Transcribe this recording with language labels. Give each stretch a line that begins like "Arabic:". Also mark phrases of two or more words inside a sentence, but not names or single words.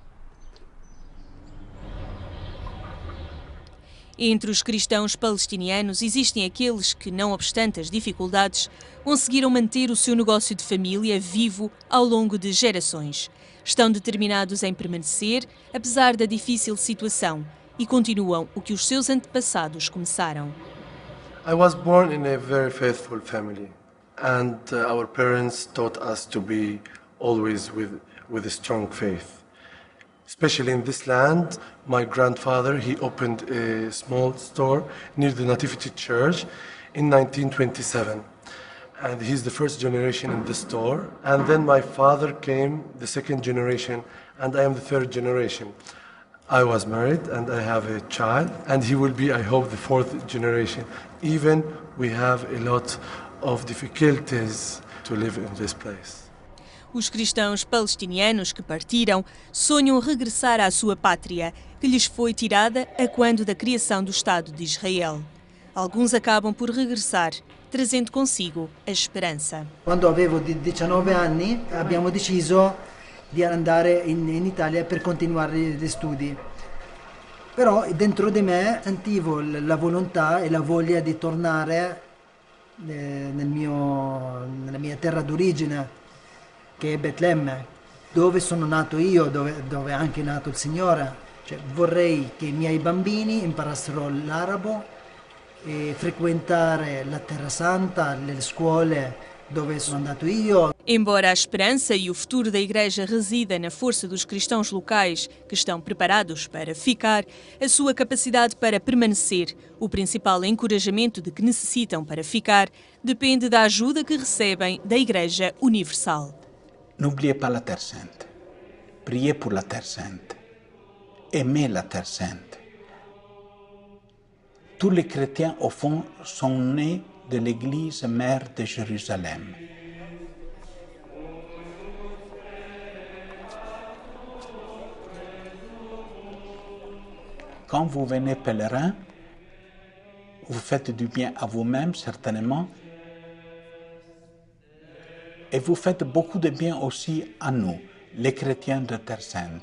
Portuguese: Entre os cristãos palestinianos existem aqueles que, não obstante as dificuldades, conseguiram manter o seu negócio de família vivo ao longo de gerações. Estão determinados em permanecer, apesar da difícil situação, e continuam o que os seus antepassados começaram.
English: I was born in a very faithful family, and our parents taught us to be always with a strong faith. Especially in this land, my grandfather, he opened a small store near the Nativity Church in 1927. And he's the first generation in the store. And then my father came, the second generation, and I am the third generation. I was married and I have a child, and he will be, I hope, the fourth generation. Even we have a lot of difficulties to live in this place.
Portuguese: Os cristãos palestinianos que partiram sonham regressar à sua pátria, que lhes foi tirada a quando da criação do Estado de Israel. Alguns acabam por regressar, trazendo consigo a esperança.
Italian: Quando avevo 19 anni abbiamo deciso di andare in Italia per continuare gli studi. Però dentro di me sentivo la volontà e la voglia di tornare nella mia terra d'origine, che è Betlemme, dove sono nato io, dove è anche nato il Signore. Cioè, vorrei che i miei bambini imparassero l'arabo e frequentare la Terra Santa, le scuole dove sono andato io.
Portuguese: Embora a esperança e o futuro da Igreja resida na força dos cristãos locais que estão preparados para ficar, a sua capacidade para permanecer, o principal encorajamento de que necessitam para ficar, depende da ajuda que recebem da Igreja Universal.
French: N'oubliez pas la Terre Sainte. Priez pour la Terre Sainte. Aimez la Terre Sainte. Tous les chrétiens, au fond, sont nés de l'Église mère de Jérusalem. Quand vous venez pèlerin, vous faites du bien à vous-même, certainement, et vous faites beaucoup de bien aussi à nous, les chrétiens de Terre Sainte.